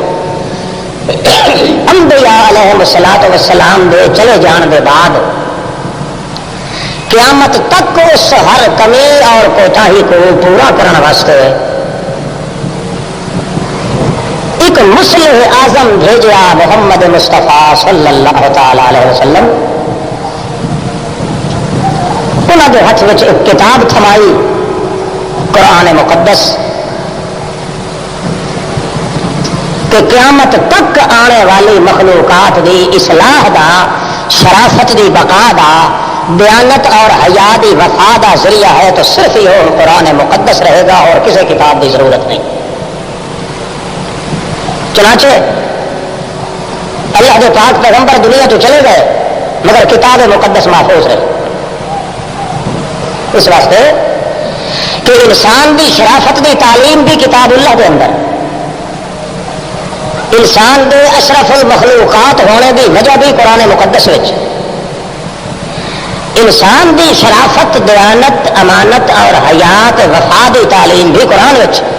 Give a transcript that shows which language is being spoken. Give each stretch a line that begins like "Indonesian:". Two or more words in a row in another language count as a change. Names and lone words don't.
Urdu: انبیاء
Arabic: علیہ السلام
Punjabi: دے چلے جان دے
Urdu: بعد قیامت تک اس ہر کمی اور کوتاہی کو پورا کرنے واسطے ایک مصلح اعظم بھیجا محمد مصطفیٰ
Arabic: صلی اللہ تعالی علیہ وسلم۔
Urdu: انہوں نے ہاتھ میں ایک کتاب تھمائی، قرآن مقدس، کہ قیامت تک آنے والی مخلوقات
Punjabi: دی اصلاح دا، شرافت دی بقا دا، دیانت اور حیا دی وفا دا
Urdu: ذریعہ ہے تو صرف یہ قرآن مقدس رہے گا اور کسی کتاب کی ضرورت نہیں۔ چنانچہ اللہ کے پاک پیغمبر دنیا تو چلے گئے مگر کتاب مقدس محفوظ رہے، اس واسطے کہ انسان
Punjabi: دی شرافت دی تعلیم
Urdu: بھی کتاب اللہ کے اندر، انسان
Punjabi: دے اشرف المخلوقات ہونے دی وجہ
Urdu: بھی
Punjabi: قرآن مقدس وچ،
Urdu: انسان دی شرافت، دیانت، امانت اور حیات وفا دی تعلیم بھی
Punjabi: قرآن وچ۔